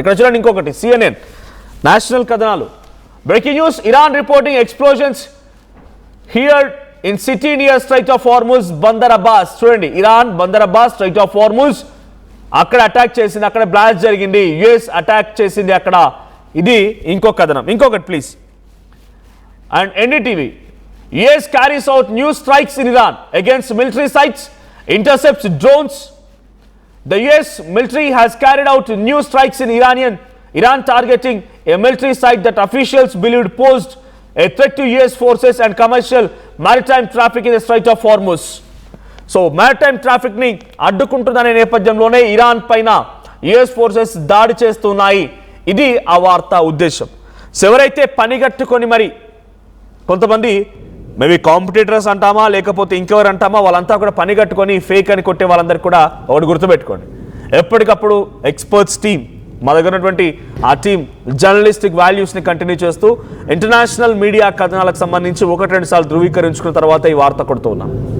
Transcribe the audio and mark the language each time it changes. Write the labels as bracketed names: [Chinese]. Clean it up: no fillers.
[Telugu] ఇక్కడ చూడండి ఇంకొకటి, [English] CNN national కథనాలు. Breaking news, Iran reporting explosions here in city near strait of Hormuz, Bandar Abbas. [Telugu] చూడండి, Iran Bandar Abbas straight of Hormuz అక్కడ అటాక్ చేసింది, అక్కడ బ్లాస్ట్ జరిగింది, US అటాక్ చేసింది అక్కడ. ఇది ఇంకొక కథనం. ఇంకొకటి please. [English] And NDTV, US carries out new strikes in Iran against military sites, intercepts drones. The US military has carried out new strikes in Iran targeting a military site that officials believed posed a threat to US forces and commercial maritime traffic in the Strait of Hormuz. So maritime traffic [Telugu] ni addukuntunదనే నేపథ్యంలోనే Iran పైన US forces దాడి చేస్తున్నాయి. ఇది ఆ వార్త ఉద్దేశం. So ఎవరైతే పనిగట్టుకొని మరి కొంతమంది మేబీ కాంపిటీటర్స్ అంటామా లేకపోతే ఇంకెవరు అంటామా, వాళ్ళంతా కూడా పని కట్టుకొని ఫేక్ అని కొట్టే వాళ్ళందరికీ కూడా ఒకటి గుర్తుపెట్టుకోండి, ఎప్పటికప్పుడు ఎక్స్పర్ట్స్ టీం, మా దగ్గర ఉన్నటువంటి ఆ టీం జర్నలిస్టిక్ వాల్యూస్ని కంటిన్యూ చేస్తూ ఇంటర్నేషనల్ మీడియా కథనాలకు సంబంధించి 1-2 సార్లు ధృవీకరించుకున్న తర్వాత ఈ వార్త కొడుతూ ఉన్నాం.